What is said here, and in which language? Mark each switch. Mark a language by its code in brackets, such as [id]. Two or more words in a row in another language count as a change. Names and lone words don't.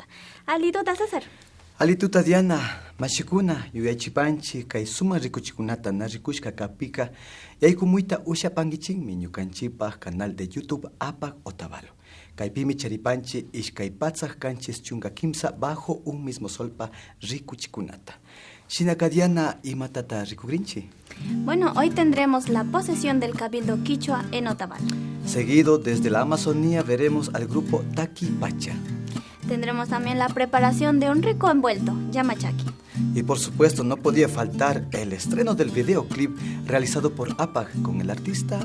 [qu] Alituta César. Alituta Diana, mashikuna yuyaychipanchik kay sumak rikuchikunata narikushka kapika yaykumuyta ushapankichinmi ñukanchikpak [es] canal de YouTube [qu] Apak Otavalo. Kaypimi charipanchi ishkay patzak kanchis chunka kimsa [es] bajo un mismo [qu] solpa rikuchikunata. Shinaka Diana, ¿imatata rikukrinchi? [es] Bueno, hoy tendremos la posesión del Cabildo Quichua en Otavalo. Seguido, desde la Amazonía veremos al grupo Taki Pacha. Tendremos también la preparación de un rico envuelto, yamachaki. Y por supuesto no podía faltar el estreno del videoclip realizado por APAG con el artista